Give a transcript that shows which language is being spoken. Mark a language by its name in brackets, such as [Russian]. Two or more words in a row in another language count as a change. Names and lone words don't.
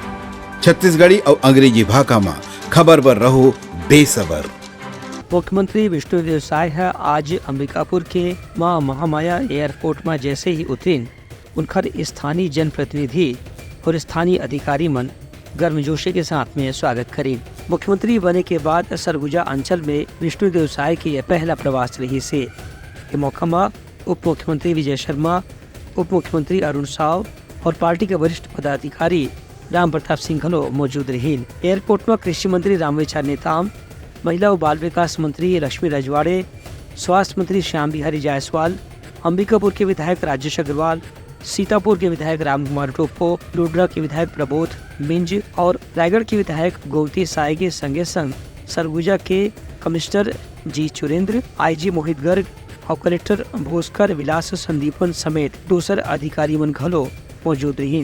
[Chhattisgarhi] छत्तीसगढ़ी और अंग्रेजी भाषा में खबर पर रहो बेसबर। मुख्यमंत्री विष्णुदेव साय आज अंबिकापुर के मां महामाया एयरपोर्ट में जैसे ही उतरीन उनकर स्थानीय जनप्रतिनिधि और स्थानीय अधिकारी मन गर्मजोशी के साथ में स्वागत करीन। मुख्यमंत्री बने के बाद सरगुजा अंचल में विष्णुदेव साय की यह पहला प्रवास रही से। ये मौका में उप मुख्यमंत्री विजय शर्मा, उप मुख्यमंत्री अरुण साव और पार्टी के वरिष्ठ पदाधिकारी राम प्रताप सिंह घलो मौजूद रहीन। एयरपोर्ट में कृषि मंत्री रामविचार नेताम, महिला और बाल विकास मंत्री लक्ष्मी रजवाड़े, स्वास्थ्य मंत्री श्याम बिहारी जायसवाल, अंबिकापुर के विधायक राजेश अग्रवाल, सीतापुर के विधायक राम कुमार टोप्पो, लुड्रा के विधायक प्रबोध मिंज और रायगढ़ के विधायक गोमती साय के संगे संग सरगुजा के कमिश्नर जी चुरेंद्र, IG मोहित गर्ग और कलेक्टर भोस्कर विलास संदीपन समेत दूसर अधिकारी मन घलो मौजूद रहीन।